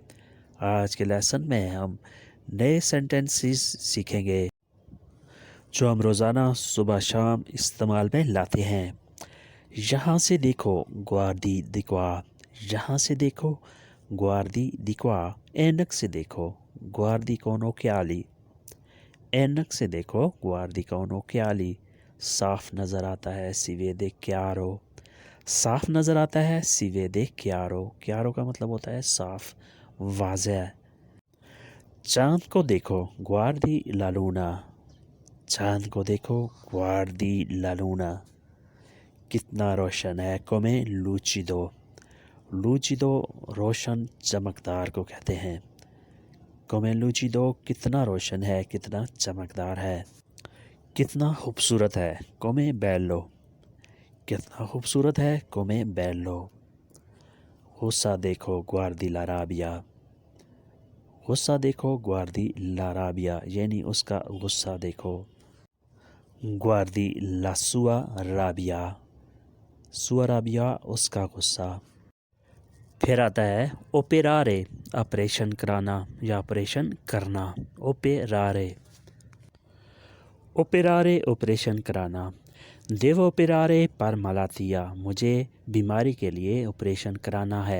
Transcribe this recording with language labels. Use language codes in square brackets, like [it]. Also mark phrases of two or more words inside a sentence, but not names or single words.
[hi] आज के लेसन में हम नए सेंटेंसेस सीखेंगे जो हम रोज़ाना सुबह शाम इस्तेमाल में लाते हैं। यहाँ से देखो [it] guardi di qua, [hi] यहाँ से देखो [it] guardi di qua, [hi] ऐनक से देखो [it] guardi con occhiali, [hi] ऐनक से देखो [it] guardi con occhiali। [hi] साफ नज़र आता है, [it] si vede chiaro, [hi] साफ नज़र आता है, [it] si vede chiaro, chiaro [hi] का मतलब होता है साफ, वाज़ेह। चाँद को देखो [it] guardi la luna, [hi] चाँद को देखो [it] guardi la luna, [hi] कितना रोशन है, [it] come lucido, lucido [hi] रोशन चमकदार को कहते हैं। [it] come lucido [hi] कितना रोशन है, कितना चमकदार है। कितना खूबसूरत है, [it] come bello, [hi] कितना खूबसूरत है, [it] come bello। गुस्सा देखो guardi la rabbia, गुस्सा देखो guardi la rabbia, [hi] यानी उसका गुस्सा देखो। [it] guardi la sua rabbia, sua rabbia [hi] उसका गुस्सा। फिर आता है ओपेरारे, ऑपरेशन कराना या ऑपरेशन करना। [it] operare, operare [hi] ऑपरेशन कराना। [it] devo operare per malattia, [hi] मुझे बीमारी के लिए ऑपरेशन कराना है।